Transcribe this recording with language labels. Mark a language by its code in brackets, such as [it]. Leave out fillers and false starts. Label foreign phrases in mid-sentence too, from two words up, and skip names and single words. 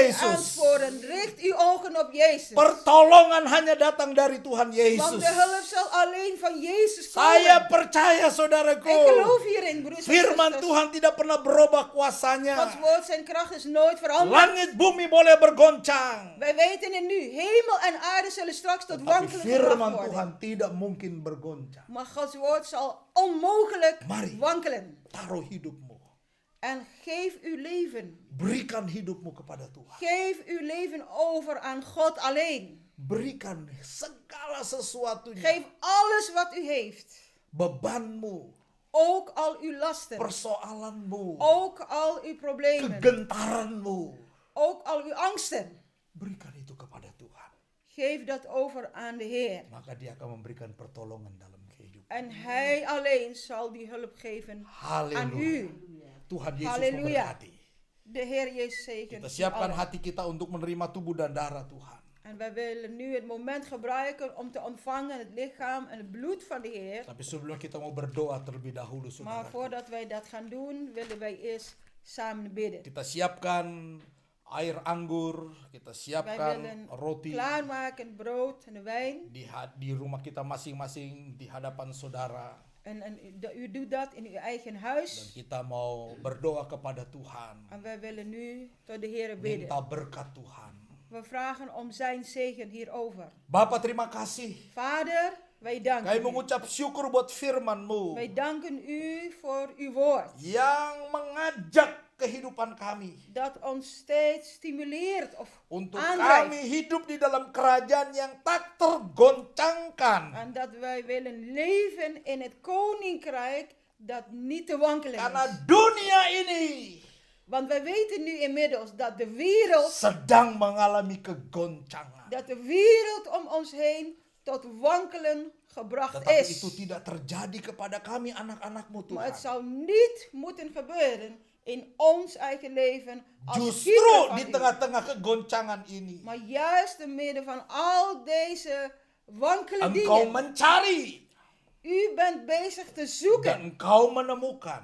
[id] Yesus. [nl] aansporen, richt uw ogen op Jezus. [id] Pertolongan hanya datang dari Tuhan [nl] Want [id] Yesus. [nl] de hulp zal alleen van Jezus [id] Saya [nl] komen. [id] percaya saudaraku. [nl] Ik geloof hierin, broeders en [id] Firman [nl] zusters. [id] Tuhan tidak pernah berubah [nl] Gods [id] kuasanya. [nl] woord, zijn kracht is nooit veranderd. [id] Langit bumi boleh bergoncang. [nl] Wij weten het nu, hemel en aarde zullen straks tot [id] Tapi [nl] wankelen gebracht [id] firman [nl] worden. [id] Tuhan tidak mungkin bergoncang. [nl] Maar Gods woord zal onmogelijk [id] Mari. [nl] wankelen. [id] Taruh hidupmu. [nl] En geef uw leven. [id] Berikan hidupmu kepada Tuhan. [nl] Geef uw leven over aan God alleen. [id] Berikan segala sesuatunya. [nl] Geef alles wat u heeft. [id] Bebanmu, [nl] Ook al uw lasten. [id] persoalanmu, [nl] Ook al uw problemen. [id] kegentaranmu. [nl] Ook al uw angsten. [id] Berikan itu kepada Tuhan. [nl] Geef dat over aan de Heer. [id] Maka dia akan memberikan pertolongan dalam kehidupan. [nl] En Hij alleen zal die hulp geven aan [id] Haleluya. [nl] u. [id] Tuhan Yesus Haleluya. memberkati. [nl] De Heer Jezus zegen. [id] Kita [nl] u [id] siapkan [nl] allen. [id] hati kita untuk menerima tubuh dan darah Tuhan. [nl] En wij willen nu het moment gebruiken om te ontvangen het lichaam en het bloed van de Heer. [id] Tapi sebelum kita mau berdoa terlebih dahulu, [nl] Maar [id] saudara. [nl] voordat wij dat gaan doen, willen wij eerst samen bidden. [id] Kita siapkan air anggur, kita [nl] Wij [id] siapkan [nl] willen [id] roti [nl] klaarmaken brood en de wijn. [id] di rumah kita masing-masing di hadapan saudara. [nl] En u doet dat in uw eigen [id] Dan [nl] huis. [id] kita mau berdoa kepada Tuhan. [nl] En wij willen nu tot de Heer bidden. [id] Minta berkat Tuhan. [nl] We vragen om zijn zegen hierover. [id] Bapa, terima kasih. [nl] Vader, Wij danken [id] Kami [nl] u. [id] mengucap syukur buat firman-Mu [nl] Wij danken u voor uw woord. [id] yang mengajak kehidupan kami [nl] Dat ons steeds stimuleert of [id] untuk [nl] aandrijft. [id] kami hidup di dalam kerajaan yang tak tergoncangkan. [nl] En dat wij willen leven in het koninkrijk dat niet te wankelen [id] Karena [nl] is. [id] dunia ini [nl] Want wij weten nu inmiddels dat de wereld, [id] sedang mengalami kegoncangan. [nl] dat de wereld om ons heen tot wankelen gebracht [id] Tetapi [nl] is. [id] itu tidak terjadi kepada kami anak-anak-Mu [nl] Maar het [id] Tuhan. [nl] zou niet moeten gebeuren in ons eigen leven als [id] Justru [nl] kinderen [id] di [nl] van u. [id] tengah-tengah kegoncangan ini, [nl] Maar juist te midden van al deze wankele [id] Engkau [nl] dingen, [id] mencari [nl] u bent bezig te zoeken [id] dan Engkau menemukan